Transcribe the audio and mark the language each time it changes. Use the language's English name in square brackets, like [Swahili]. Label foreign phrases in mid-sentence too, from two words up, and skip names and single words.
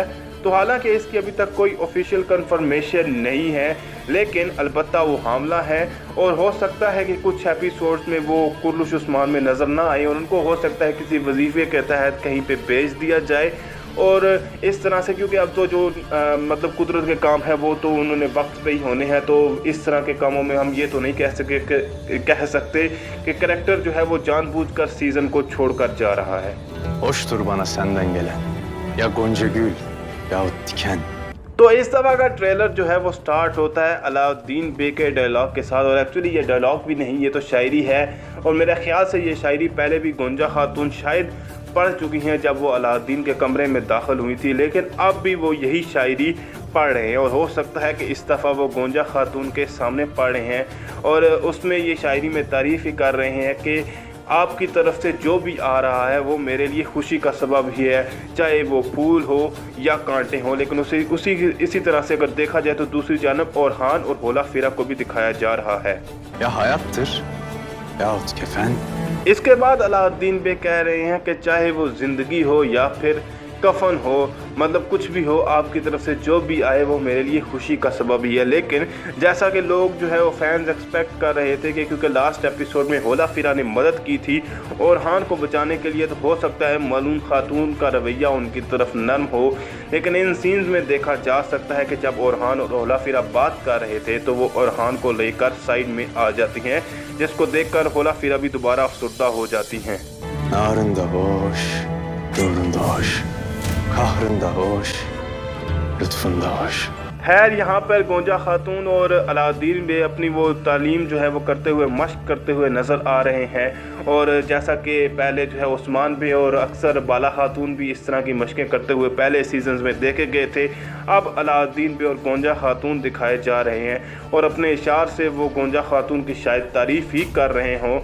[Urdu] تو حالانکہ اس کی ابھی تک کوئی [English] official confirmation [Urdu] نہیں ہے، لیکن البتہ وہ حاملہ ہے اور ہو سکتا ہے کہ کچھ ایپیسوڈز میں وہ کرش عثمان میں نظر نہ آئے اور ان کو ہو سکتا ہے کسی وظیفے کے تحت کہیں پہ بھیج دیا جائے. اور اس طرح سے کیونکہ اب تو جو مطلب قدرت کے کام ہے وہ تو انہوں نے وقت پہ ہی ہونے ہیں، تو اس طرح کے کاموں میں ہم یہ تو نہیں کہہ سکتے کہ کریکٹر جو ہے وہ جان بوجھ کر سیزن کو چھوڑ کر جا رہا ہے. [Turkish] Hoştur bana senden gelen. Ya Gonca Gül yahut Diken. [Urdu] تو اس دفعہ کا ٹریلر جو ہے وہ اسٹارٹ ہوتا ہے علاؤالدین بے کے ڈائیلاگ کے ساتھ، اور ایکچوئلی یہ ڈائیلاگ بھی نہیں، یہ تو شاعری ہے اور میرے خیال سے یہ شاعری پہلے بھی گونجا خاتون شاید پڑھ چکی ہیں جب وہ علاؤالدین کے کمرے میں داخل ہوئی تھی، لیکن اب بھی وہ یہی شاعری پڑھ رہے ہیں اور ہو سکتا ہے کہ اس دفعہ وہ گونجا خاتون کے سامنے پڑھ رہے ہیں اور اس میں یہ شاعری میں تعریف ہی کر رہے ہیں کہ آپ کی طرف سے جو بھی آ رہا ہے وہ میرے لیے خوشی کا سبب ہی ہے، چاہے وہ پھول ہو یا کانٹے ہو. لیکن اسی طرح سے اگر دیکھا جائے تو دوسری جانب اورہان اور ہولا فیرا کو بھی دکھایا جا رہا ہے. [Turkish] Ya hayattır yahut kefen. [Urdu] اس کے بعد علاؤالدین بے کہہ رہے ہیں کہ چاہے وہ زندگی ہو یا پھر کفن ہو، مطلب کچھ بھی ہو، آپ کی طرف سے جو بھی آئے وہ میرے لیے خوشی کا سبب ہی ہے. لیکن جیسا کہ لوگ جو ہے وہ [English] fans expect [Urdu] کر رہے تھے کہ کیونکہ [English] last episode [Urdu] میں ہولا فیرا نے مدد کی تھی اور ہان کو بچانے کے لیے، تو ہو سکتا ہے ملون خاتون کا رویہ ان کی طرف نرم ہو. لیکن ان سینز میں دیکھا جا سکتا ہے کہ جب اورہان اور ہولا فیرا بات کر رہے تھے تو وہ اورہان کو لے کر سائیڈ میں آ جاتی ہیں، جس کو دیکھ کر ہولا فیرا بھی دوبارہ افسردہ ہو جاتی ہیں. [Turkish] Narında hoş, nurunda hoş, kahrında hoş, lütfunda hoş. [Urdu] خیر یہاں پر گونجا خاتون اور علاؤالدین بے اپنی وہ تعلیم جو ہے وہ کرتے ہوئے، مشق کرتے ہوئے نظر آ رہے ہیں. اور جیسا کہ پہلے جو ہے عثمان بے اور اکثر بالا خاتون بھی اس طرح کی مشقیں کرتے ہوئے پہلے سیزنز میں دیکھے گئے تھے، اب علاؤالدین بے اور گونجا خاتون دکھائے جا رہے ہیں اور اپنے اشار سے وہ گونجا خاتون کی شاید تعریف ہی کر رہے ہوں.